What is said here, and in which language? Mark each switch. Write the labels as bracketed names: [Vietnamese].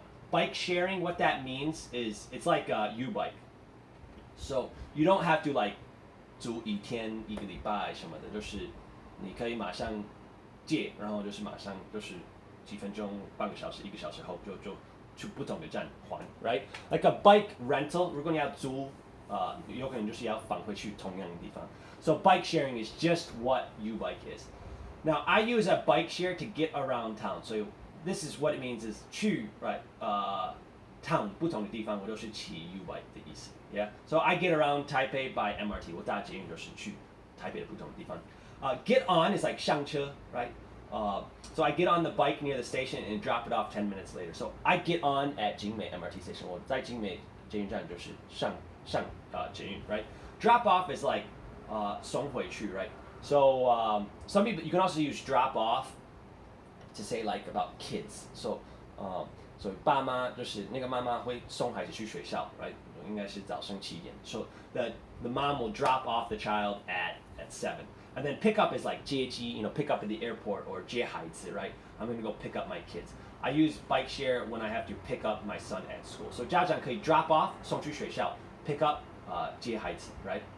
[English] Bike sharing, what that means is it's like U-bike. So you don't have to like [Chinese] 租一天一个礼拜什么的，就是你可以马上借，然后就是马上就是几分钟、半个小时、一个小时后就去不同的站还 right? [English] Like a bike rental, [Chinese] 如果你要租有可能就是要返回去同样的地方。 [English] So bike sharing is just what U-bike is. Now I use a bike share to get around town. So this is what it means is [Chinese] 去 right town 不同的地方我都是骑 U-bike 的意思 yeah. [English] So I get around Taipei by MRT. [Chinese] 我搭捷运就是去台北的不同的地方。 [English] Get on is like [Chinese] 上车 [English] right? So I get on the bike near the station and drop it off 10 minutes later. So I get on at 景美 MRT station. [Chinese] 我在景美捷运站就是上捷运 right? [English] Drop off is like [Chinese] 送回去 [English] right? So some people, you can also use drop off to say like about kids. [Chinese] So 爸妈就是那个妈妈会送孩子去学校 right? 应该是早上7点. [English] So the mom will drop off the child at 7. And then pick up is like 接机, you know, pick up at the airport or [Chinese] 接孩子 [English] right? I'm going to go pick up my kids. I use bike share when I have to pick up my son at school. [Chinese] So 家长可以 drop off 送去学校 [English] pick up [Chinese] 接孩子 right?